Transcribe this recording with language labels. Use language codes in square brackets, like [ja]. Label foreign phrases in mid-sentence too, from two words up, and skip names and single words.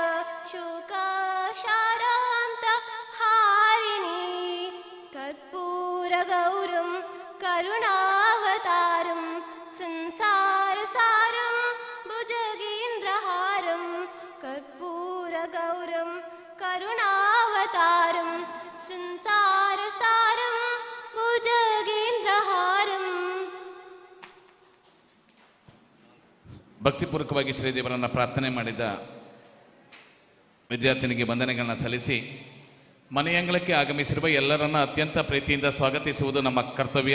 [sa] शोकशारान्तहारिणी कर्पूरगौरं करुणावतारं संसारसारं भुजगेन्द्रहारं कर्पूरगौरं करुणावतारं संसारसारं भुजगेन्द्रहारं. [kn] ಭಕ್ತಿಪೂರ್ವಕವಾಗಿ ಶ್ರೀದೇವರನ್ನು ಪ್ರಾರ್ಥನೆ ಮಾಡಿದ ವಿದ್ಯಾರ್ಥಿನಿಗೆ ವಂದನೆಗಳನ್ನು ಸಲ್ಲಿಸಿ ಮನೆಯಂಗಳಕ್ಕೆ ಆಗಮಿಸಿರುವ ಎಲ್ಲರನ್ನ ಅತ್ಯಂತ ಪ್ರೀತಿಯಿಂದ ಸ್ವಾಗತಿಸುವುದು ನಮ್ಮ ಕರ್ತವ್ಯ.